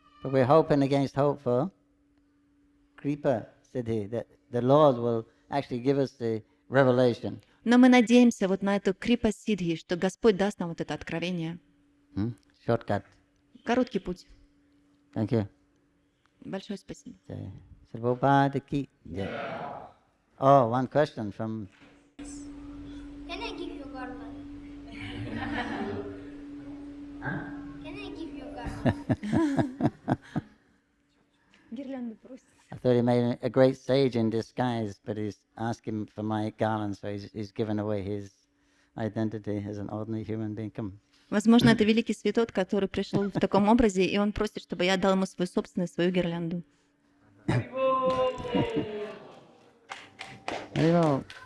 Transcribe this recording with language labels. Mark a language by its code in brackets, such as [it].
[en] But we're hoping against hope for kripa siddhi, that the Lord will actually give us the revelation. [ru] Но мы надеемся вот на эту крипа сидхи, что Господь даст нам вот это откровение. [en] Shortcut. [ru] Короткий путь. [en] Thank you. [ru] Большое спасибо. [en] Jai. Shri Prabhupada ki jai. Oh, one question from... Can I give you garland? Can I give you garland? [ru] Гирлянду просит. [en] I thought he made a great sage in disguise, but he's asking for my garland, so he's given away his identity as an ordinary human being. Come. [ru] Возможно, это великий святой, который пришел в таком образе, и он просит, чтобы я дал ему свой собственный, свою гирлянду. [bn] Haribol.